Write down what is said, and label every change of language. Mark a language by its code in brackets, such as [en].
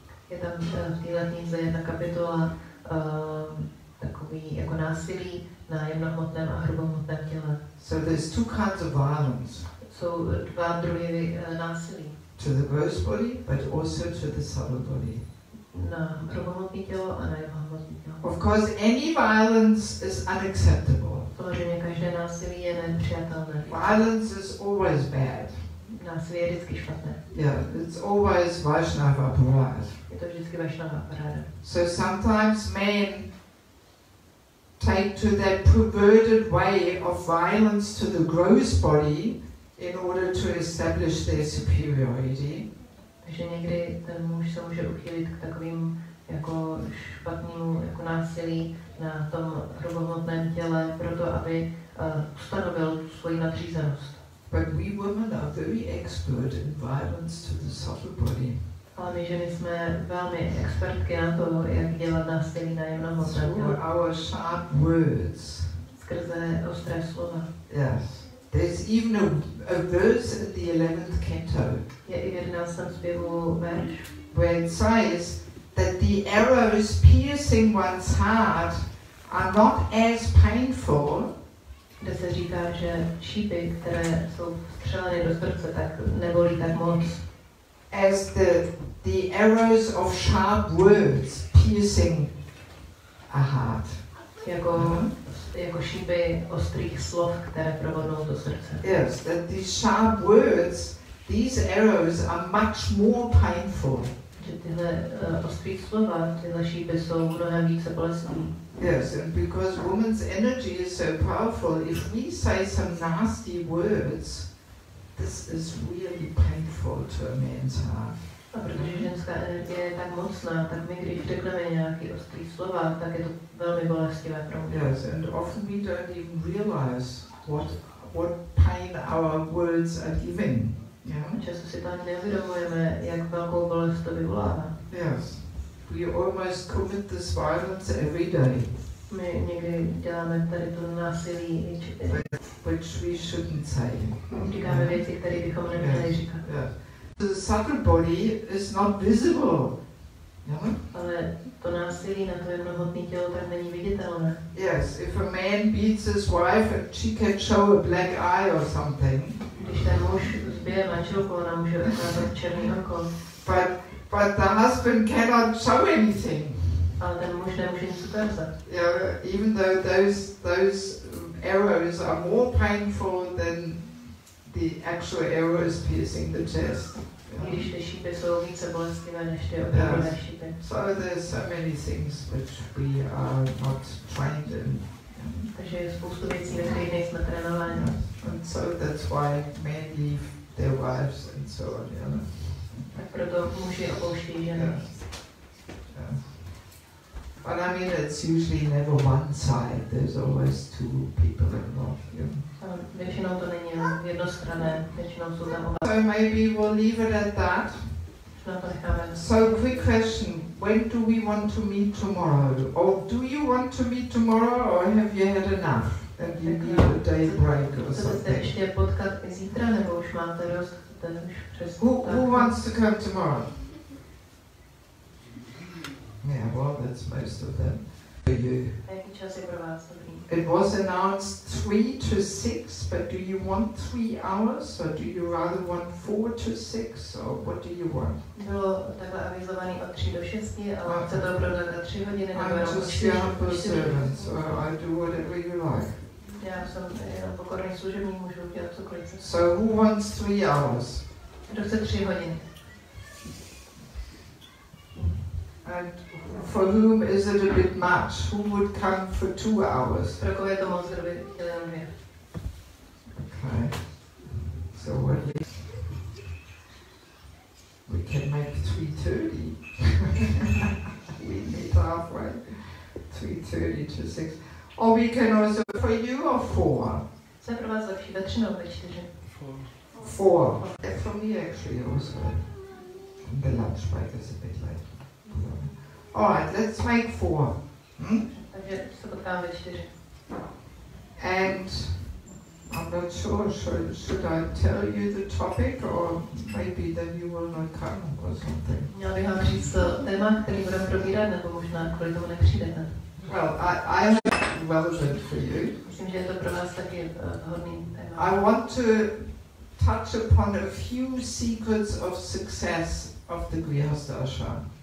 [cs] Je tam v téhle knize jedna kapitola taková takový jako násilí na jemnohmotném a hrubohmotném těle. [en] So there's two kinds of violence. [cs] Jsou dva druhy násilí. [en] To the gross body, but also to the subtle body. [cs] Na hrubohmotné tělo a na jemnohmotné tělo. [en] Of course, any violence is unacceptable. [cs] Samozřejmě každé násilí je nepřijatelné. [en] Violence is always bad. [cs] Násilí je vždycky špatné. [en] Yeah, it's always Vaishnava aparad. [cs] Je to vždycky Vaishnava aparáda. [en] So sometimes men take to that perverted way of violence to the gross body in order to establish their superiority. [cs] Takže někdy ten muž se může uchylit k takovým jako špatnému jako násilí na tom hrubohmotném těle, proto aby ustanovil svoji nadřízenost. [en] But we women are very expert in violence to the subtle body. [cs] Ale my ženy jsme velmi expertky na to, jak dělat násilí na jemnohmotném těle. [en] Through our sharp words. [cs] Skrze ostré slova. [en] Yes. There's even a verse in the 11th canto. [cs] Je i v 11. zpěvu verš, [en] where it says that the arrows piercing one's heart are not as painful [cs] kde se říká, že šípy, které jsou vstřeleny do srdce, tak nebolí tak moc. [en] as the arrows of sharp words piercing a heart. [cs] Jako šípy ostrých slov, které provodnou do srdce. [en] Yes, that these sharp words, these arrows are much more painful. [cs] Že tyhle ostrý slova, tyhle šípy jsou mnohem více bolestní. [en] Yes, and because woman's energy is so powerful, if we say some nasty words, this is really painful to a man's heart. [cs] A protože ženská energie je tak mocná, tak my, když řekneme nějaký ostrý slova, tak je to velmi bolestivé pro mě. [en] Yes, and often we don't even realize what pain our words are giving. Yeah? [cs] Často si tam neuvědomujeme, jak velkou bolest to vyvolává. [en] Yes. We almost commit this violence every day. [cs] My někdy děláme tady to násilí, [en] which we shouldn't say. [cs] Říkáme věci, které bychom neměli říkat. [en] Yes. The subtle body is not visible. Yeah? [cs] Ale to násilí na to jemnohmotné tělo tak není viditelné. [en] Yes, if a man beats his wife and she can show a black eye or something. [cs] Když ten muž zbije manželku, ona může ukázat černý oko. [en] But the husband cannot show anything. [cs] Ale ten muž nemůže nic ukázat. [en] Yeah, even though those arrows are more painful than the actual arrows piercing the chest. [cs] Když ty šípy jsou více bolestivé než ty opravdové šípy. [en] So there's so many things which we are not trained in. [cs] Takže je spoustu věcí, ve kterých nejsme trénováni. [en] And so that's why men leave their wives and so on. You know? [cs] Tak proto muži opouští ženy. [en] Yeah. Yeah. But I mean, it's usually never one side. There's always two people involved. You know? [cs] Většinou to není jenom jednostranné, většinou jsou tam oba. [en] So maybe we'll leave it at that. So quick question, when do we want to meet tomorrow? Or do you want to meet tomorrow or have you had enough? And you need a day break or something? [cs] ještě potkat i zítra, nebo už máte dost? [en] Who wants to come tomorrow? Yeah, well, that's most of them. For you. [cs] Jaký čas je pro vás dobrý? [en] It was announced 3 to 6, but do you want 3 hours or do you rather want 4 to 6 or what do you want? [cs] Bylo takhle avizovaný od 3 do 6, ale chcete opravdu takhle 3 hodiny nebo [en] I'm [cs] jenom [en] just a humble servant, so I do whatever you like. [cs] Já jsem jenom pokorný služebník, můžu dělat cokoliv. [en] So who wants 3 hours? [cs] Kdo chce 3 hodiny? [en] And for whom is it a bit much? Who would come for 2 hours? [cs] Pro koho je to moc, kdo by chtěl jenom 2? [en] Okay. So what we can make 3:30. We meet halfway. 3:30 to 6. Or we can also for you or 4. [cs] Co je pro vás lepší, ve 3 nebo ve 4? [en] 4. For me actually also. The lunch break is a bit late. Alright, let's make 4. [cs] Takže se potkáme ve 4. [en] And I'm not sure, should I tell you the topic or maybe then you will not come or something? [cs] Měla bych vám říct téma, který budeme probírat, nebo možná kvůli tomu nepřijdete. [en] Well, I am relevant for you. [cs] Myslím, že je to pro vás taky vhodný téma. [en] I want to touch upon a few secrets of success of the Grihastha ashram.